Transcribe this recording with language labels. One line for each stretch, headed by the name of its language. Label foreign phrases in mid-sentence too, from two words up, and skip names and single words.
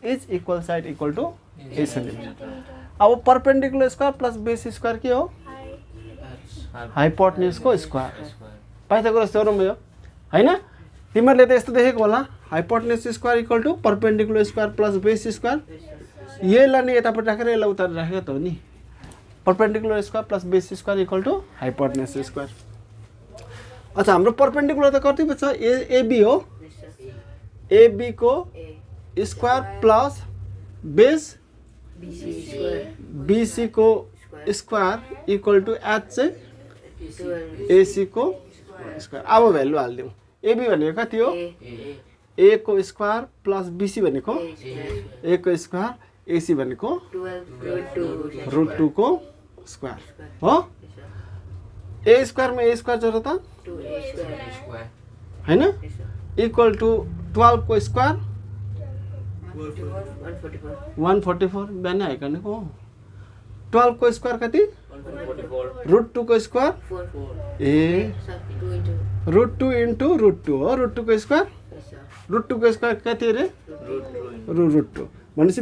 English: each equal side equal to a centimeter अब perpendicular square plus base square
Nepali: के हो
English: हाइपोटेन्युज को square Pythagoras theorem
Nepali: हो हैन तिमीहरुले त यस्तो देखेको होला
English: hypotenuse square equal to perpendicular square plus base square
Nepali: यसलाई नि यतापट्टि राखेर यसलाई उता राखेको त हो नि
English: perpendicular square plus base square equal to hypotenuse square
Nepali: अच्छा हाम्रो परपेंडिकुलर त कति छ एबी हो एबी को
English: square plus base
Nepali: बीसी को
English: square equal to H
Nepali: चाहिँ एसी को स्क्वायर अब भ्यालु हाल्दिउँ एबी भनेको कति हो ए को
English: square plus BC
Nepali: भनेको ए को स्क्वायर एसी भनेको √2 को स्क्वायर हो
English: a square
Nepali: में
English: a square
Nepali: जोड्दा त हैन
English: equal to
Nepali: 12 को स्क्वायर 144 बिहानै हाइकनेको हो 12 को स्क्वायर कति √2 को स्क्वायर ए √2 इन्टु √2 हो √2 को स्क्वायर √2 को स्क्वायर कति रे √2 भनेपछि